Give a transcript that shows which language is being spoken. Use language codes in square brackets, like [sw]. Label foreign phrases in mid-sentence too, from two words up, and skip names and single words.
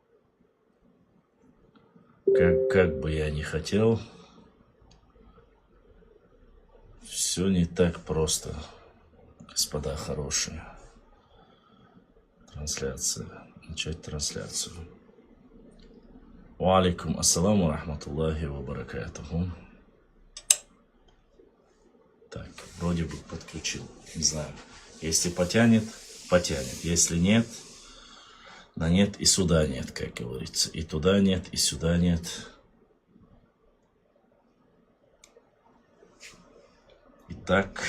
[ru] Как бы я ни хотел, все не так просто, господа хорошие. Трансляция. Начать трансляцию. [ar] وعليكم السلام ورحمة الله وبركاته. [ru] Так, вроде бы подключил. Не знаю. Если потянет, потянет. Если нет, да нет и сюда нет, как говорится. И туда нет, и сюда нет. И так.